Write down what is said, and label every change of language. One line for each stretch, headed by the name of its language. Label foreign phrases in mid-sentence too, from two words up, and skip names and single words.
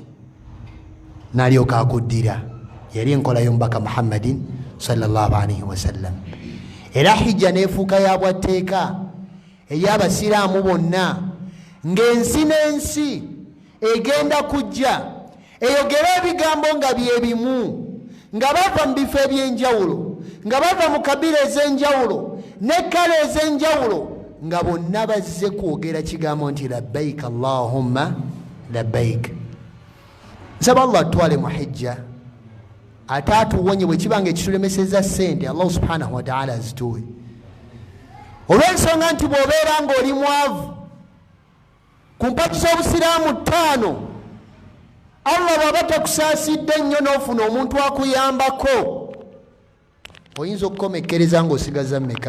Ganda: N'alyoka akuddira. Yali enkola y'omubaka Muhammadin
Arabic: صلى الله عليه وسلم.
Ganda: Era hijja n'efuuka ya bwatteeka eri abasiraamu bonna, ng'ensi n'ensi egenda kujja eyogera ebigambo nga bye bimu, nga bava mu bifo eby'enjawulo, nga bava mu kabira ez'enjawulo n'ekkala ez'enjawulo, nga bonna bazze kwogera kigambo nti
Arabic: لبيك اللهم لبيك.
Ganda: Nsaba Allah atwale mu hijja, ate atuwonye bwe kibanga ekitulemeseza ssente,
Arabic: الله سبحانه وتعالى
Ganda: azituwe. Olw'ensonga nti bw'obeera ng'oli mwavu ku mpaki z'obusiraamu 5, Allah bw'aba takusaasidde nnyo n'ofuna omuntu akuyambako, oyinza okukomekkereza ng'osigaza mmeka?